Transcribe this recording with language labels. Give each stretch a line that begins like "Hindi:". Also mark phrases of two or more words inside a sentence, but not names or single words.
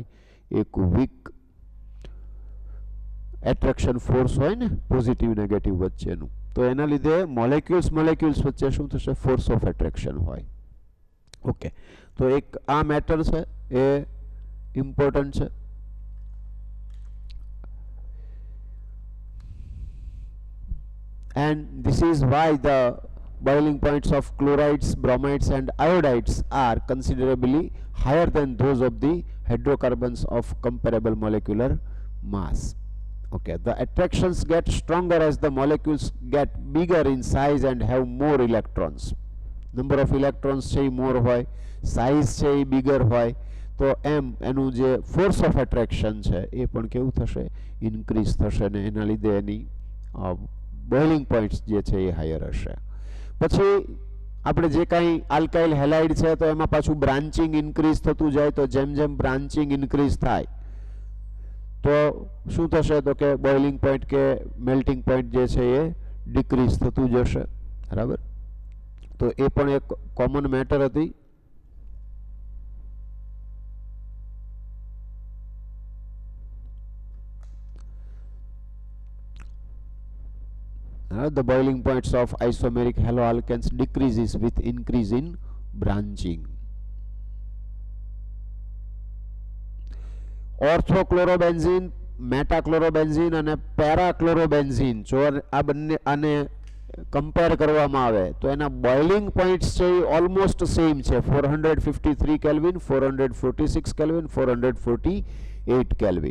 Gujarati: એક
English: weak attraction force
Gujarati: હોય ને
English: positive negative
Gujarati: વચ્ચેનું, તો એના લીધે મોલેક્યુલ્સ વચ્ચે શું થશે?
English: force of attraction
Gujarati: હોય. ઓકે, તો એક આ મેટર છે એ ઇમ્પોર્ટન્ટ છે.
English: And this is why the boiling points of chlorides, bromides and iodides are considerably higher than those of the hydrocarbons of comparable molecular mass. Okay, the attractions get stronger as the molecules get bigger in size and have more electrons. Number of electrons
Gujarati: છે more હોય, size છે bigger હોય, તો એમ એનું જે
English: force of attraction
Gujarati: છે એ પણ કેવું થશે? ઇન્ક્રીઝ થશે ને એના લીધે એની
English: boiling points
Gujarati: જે છે એ હાયર હશે. પછી આપણે જે કાંઈ
English: alkyl halide
Gujarati: છે તો એમાં પાછું
English: branching increase
Gujarati: થતું જાય, તો જેમ જેમ
English: branching increase
Gujarati: થાય તો શું થશે? તો કે
English: boiling point
Gujarati: કે
English: melting point
Gujarati: જે છે એ ડિક્રીઝ થતું જશે, બરાબર. તો એ પણ એક
English: common matter
Gujarati: હતી.
English: The boiling points of isomeric haloalkanes decreases with increase in branching.
Gujarati: ઓર્થોક્લોરોબેન્ઝીન, મેટાક્લોરોબેન્ઝીન અને પેરાક્લોરોબેન્ઝીન, જો આ બંને આને કમ્પેર કરવામાં આવે તો એના
English: boiling points
Gujarati: છે એ
English: almost same
Gujarati: છે. 453 કેલ્વિન, 446 કેલ્વિન, 448 કેલ્વિન.